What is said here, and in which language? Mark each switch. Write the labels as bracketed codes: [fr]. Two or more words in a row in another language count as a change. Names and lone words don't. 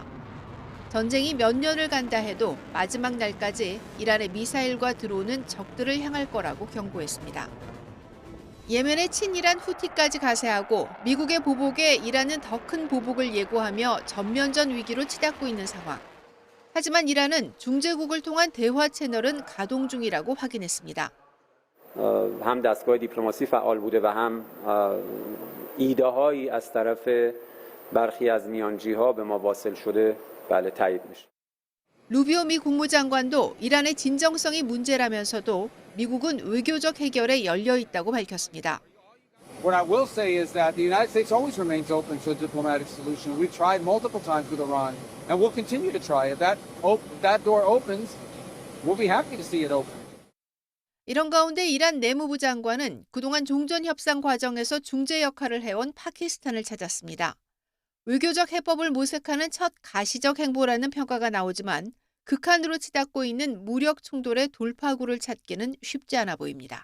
[ko] 전쟁이 몇 년을 간다 해도 마지막 날까지 이란의 미사일과 드론은 적들을 향할 거라고 경고했습니다. 예멘의 친이란 후티까지 가세하고 미국의 보복에 이란은 더 큰 보복을 예고하며 전면전 위기로 치닫고 있는 상황. 하지만 이란은 중재국을 통한 대화 채널은 가동 중이라고 확인했습니다. [fa] هم دستگاه دیپلماسی فعال بوده و هم ایده‌هایی از طرف برخی از میانجی‌ها به ما واصل شده بله تایید میشه. [ko] 루비오 미 국무장관도 이란의 진정성이 문제라면서도 미국은 외교적 해결에 열려 있다고 밝혔습니다. [en] What I will say is that the United States always remains open to a diplomatic solution. We've tried multiple times with Iran, and we'll continue to try. If that door opens, we'll be happy to see it open. [ko] 이런 가운데 이란 내무부 장관은 그동안 종전 협상 과정에서 중재 역할을 해온 파키스탄을 찾았습니다. 외교적 해법을 모색하는 첫 가시적 행보라는 평가가 나오지만 극한으로 치닫고 있는 무력 충돌의 돌파구를 찾기는 쉽지 않아 보입니다.